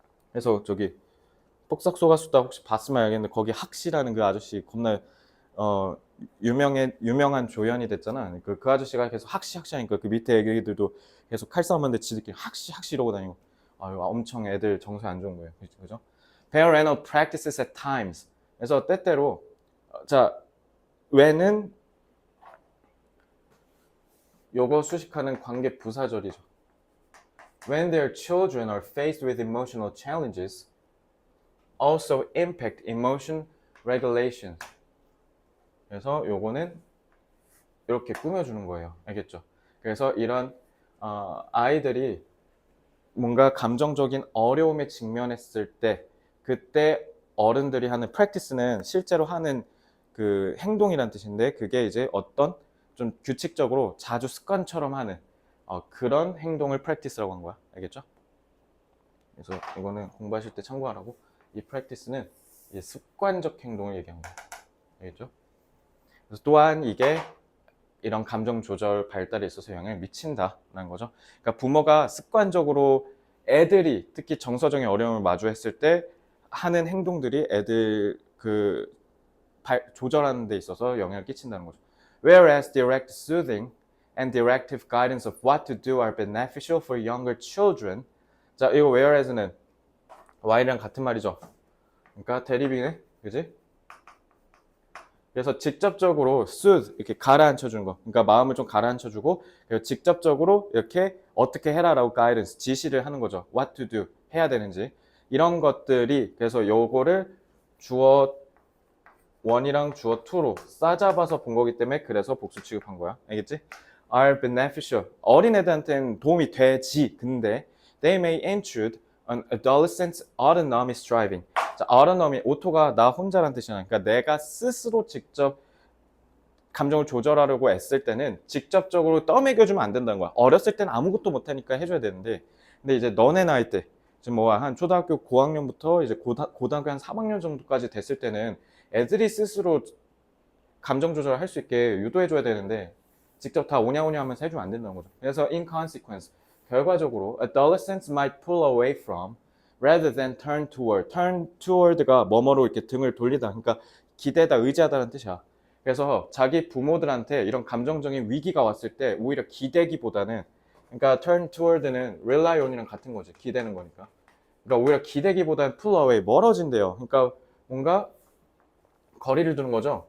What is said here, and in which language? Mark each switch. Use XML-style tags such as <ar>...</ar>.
<ko>그래서 저기 폭삭소가수다 혹시 봤으면 알겠는데 거기 학시라는 그 아저씨 겁나 유명한 조연이 됐잖아. 그 아저씨가 계속 학시 하니까 그 밑에 애기들도 계속 칼싸움하는데 지들끼리 학시 이러고 다니고 엄청 애들 정서에 안 좋은 거예요. 그죠?</ko> <en>Parental practices at times.</en> <ko>그래서 때때로 자 when은 요거 수식하는 관계 부사절이죠.</ko> <en>When their children are faced with emotional challenges also impact emotion regulation.</en> <ko>그래서 요거는 이렇게 꾸며주는 거예요. 알겠죠? 그래서 이런 아이들이 뭔가 감정적인 어려움에 직면했을 때 그때 어른들이 하는 practice는 실제로 하는 그 행동이란 뜻인데 그게 이제 어떤 좀 규칙적으로 자주 습관처럼 하는 그런 행동을 practice라고 한 거야. 알겠죠? 그래서 이거는 공부하실 때 참고하라고. 이 practice는 습관적 행동을 얘기한 거야. 알겠죠? 그래서 또한 이게 이런 감정 조절 발달에 있어서 영향을 미친다라는 거죠. 그러니까 부모가 습관적으로 애들이 특히 정서적인 어려움을 마주했을 때 하는 행동들이 애들 그 조절하는 데 있어서 영향을 끼친다는 거죠.</ko> <en>Whereas direct soothing and directive guidance of what to do are beneficial for younger children.</en> <ko>자, 이거 whereas는 while이랑 같은 말이죠. 그러니까 대립이네, 그지? 그래서 직접적으로 soothe 이렇게 가라앉혀 주는 거. 그러니까 마음을 좀 가라앉혀 주고 그리고 직접적으로 이렇게 어떻게 해라라고 가이던스 지시를 하는 거죠.</ko> <en>What to do</en> <ko>해야 되는지 이런 것들이 그래서 요거를 주어 1이랑 주어 2로 싸잡아서 본 거기 때문에 그래서 복수 취급한 거야. 알겠지?</ko> <en>Are beneficial.</en> <ko>어린애들한테는 도움이 되지. 근데</ko> <en>they may intrude on adolescents' autonomy striving.</en> <ko>자, autonomy, 오토가 나 혼자란 뜻이잖아. 그러니까 내가 스스로 직접 감정을 조절하려고 애쓸 때는 직접적으로 떠먹여주면 안 된다는 거야. 어렸을 때는 아무것도 못하니까 해줘야 되는데 근데 이제 너네 나이 때 지금 뭐 한 초등학교 고학년부터 이제 고등학교 한 3학년 정도까지 됐을 때는 애들이 스스로 감정 조절을 할 수 있게 유도해줘야 되는데 직접 다 오냐오냐 하면서 해주면 안 된다는 거죠. 그래서</ko> <en>in consequence</en> <ko>결과적으로</ko> <en>adolescents might pull away from rather than turn toward. turn toward</en> <ko>가 뭐뭐로 이렇게 등을 돌리다. 그러니까 기대다, 의지하다는 뜻이야. 그래서 자기 부모들한테 이런 감정적인 위기가 왔을 때 오히려 기대기보다는 그러니까</ko> <en>turn toward</en> <ko>는</ko> <en>rely on</en> <ko>이랑 같은 거지. 기대는 거니까. 그러니까 오히려 기대기보다는</ko> <en>pull away</en> <ko>멀어진대요. 그러니까 뭔가 거리를 두는 거죠.</ko>